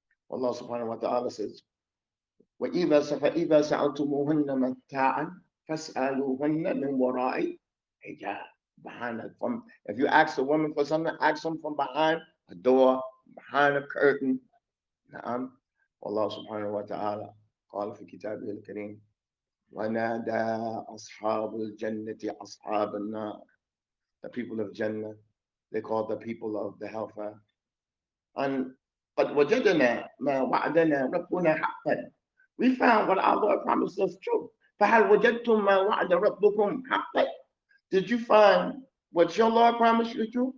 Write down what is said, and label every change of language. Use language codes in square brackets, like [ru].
[en] Allah subhanahu wa ta'ala says, [ar] وَإِذَا سَأَلْتُمُوهُنَّ مَتَاعًا فَاسْأَلُوهُنَّ مِنْ وَرَاءِ [en] hijab. Behind it. If you ask a woman for something, ask them from behind a door, behind a curtain. [ar] Na'am. Allah subhanahu wa ta'ala قال في كتابه الكريم وَنَادَى أَصْحَابُ الْجَنَّةِ أَصْحَابَ النَّارِ. [en] The people of Jannah, they call the people of the hellfire. [ar] And قَدْ وَجَدْنَا مَا وَعَدَنَا رَبُّنَا حَقًّا. [en] We found what our Lord promised us true. [ar] فَهَلْ وَجَدْتُمْ مَا وَعَدَ رَبُّكُمْ حَقًّا. [en] Did you find what your Lord promised you true?